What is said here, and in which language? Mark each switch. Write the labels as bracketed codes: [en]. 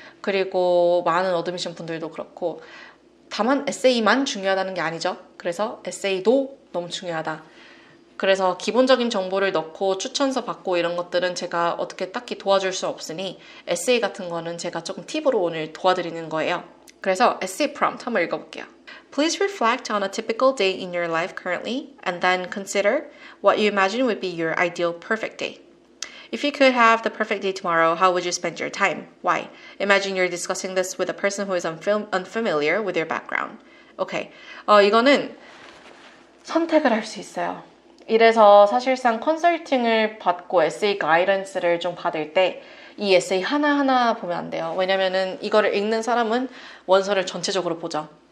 [ko] 그리고 많은 어드미션 분들도 그렇고, 다만 에세이만 중요하다는 게 아니죠. 그래서 에세이도 너무 중요하다. 그래서 기본적인 정보를 넣고 추천서 받고 이런 것들은 제가 어떻게 딱히 도와줄 수 없으니 에세이 같은 거는 제가 조금 팁으로 오늘 도와드리는 거예요. 그래서 에세이 프롬프트 한번 읽어볼게요. [en] Please reflect on a typical day in your life currently and then consider what you imagine would be your ideal perfect day. If you could have the perfect day tomorrow, how would you spend your time? Why? Imagine you're discussing this with a person who is unfamiliar with your background. [ko] 오케이. 이거는 선택을 할 수 있어요. 이래서 사실상 컨설팅을 받고 에세이 가이던스를 좀 받을 때 이 에세이 하나하나 보면 안 돼요. 왜냐면은 이거를 읽는 사람은 원서를 전체적으로 보죠.